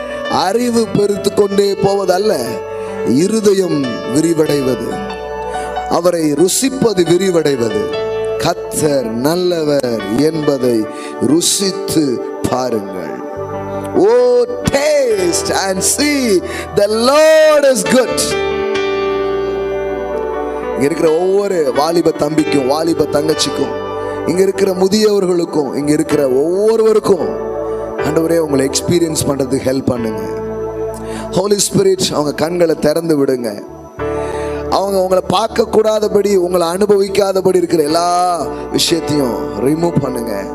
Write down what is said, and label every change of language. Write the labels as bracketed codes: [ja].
[ta] அறிவு பெருத்து கொண்டே போவதல்ல, இருதயம் விரிவடைவது, அவரை ருசிப்பது விரிவடைவது. கர்த்தர் நல்லவர் என்பதை ருசித்து பாருங்கள். [en] Oh, taste and see the Lord is good. [ta] இங்க இருக்கிற ஒவ்வொரு வாலிப தம்பிக்கும், வாலிப தங்கச்சிக்கும், இங்க இருக்கிற முதியவர்களுக்கும், இங்க இருக்கிற ஒவ்வொருவருக்கும் ஆண்டவரே உங்களை எக்ஸ்பீரியன்ஸ் பண்றதுக்கு ஹெல்ப் பண்ணுங்க. ஹோலி ஸ்பிரிட் அவங்க கண்களை திறந்து விடுங்க. அவங்க உங்களை பார்க்க கூடாதபடி, உங்களை அனுபவிக்காதபடி இருக்கிற எல்லா விஷயத்தையும் ரிமூவ் பண்ணுங்க.